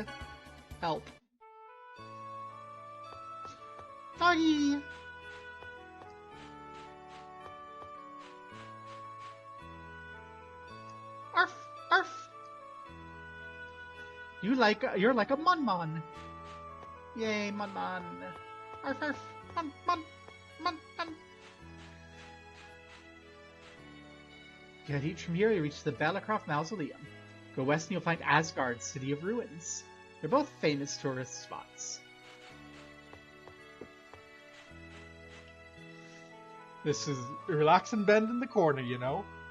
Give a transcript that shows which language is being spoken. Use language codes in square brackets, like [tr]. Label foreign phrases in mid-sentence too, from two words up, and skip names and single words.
[en] Help. Doggy! Arf! Arf! You're like a Munmon. Yay, Munmon. Arf arf. Mun mun. Mun mun. You head east from here, you reach the Balacroft Mausoleum. Go west and you'll find Asgard, City of Ruins. They're both famous tourist spots. This is relax and bend in the corner, you know?